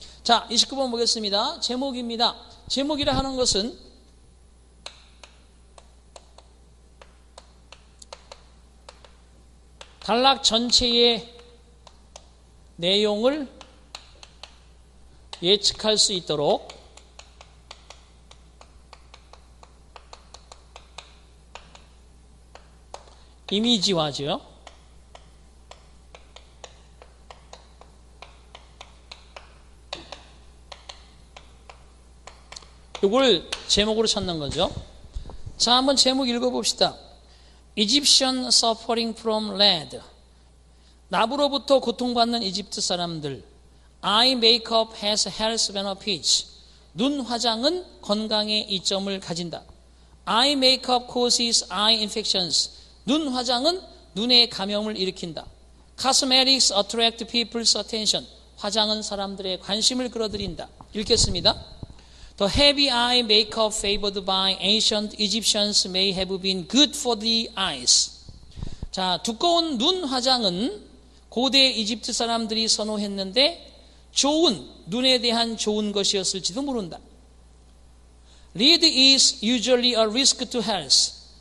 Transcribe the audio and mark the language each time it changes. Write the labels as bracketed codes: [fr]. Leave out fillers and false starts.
[ko] 자, 29번 보겠습니다. 제목입니다. 제목이라 하는 것은 단락 전체의 내용을 예측할 수 있도록 이미지화죠. 이걸 제목으로 찾는 거죠. 자, 한번 제목 읽어봅시다. [en] Egyptian suffering from lead. [ko] 납으로부터 고통받는 이집트 사람들. [en] Eye makeup has health benefits. [ko] 눈 화장은 건강에 이점을 가진다. [en] Eye makeup causes eye infections. [ko] 눈 화장은 눈의 감염을 일으킨다. [en] Cosmetics attract people's attention. [ko] 화장은 사람들의 관심을 끌어들인다. 읽겠습니다. [en] The heavy eye makeup favored by ancient Egyptians may have been good for the eyes. [ko] 자, 두꺼운 눈 화장은 고대 이집트 사람들이 선호했는데 눈에 대한 좋은 것이었을지도 모른다. [en] Lead is usually a risk to health.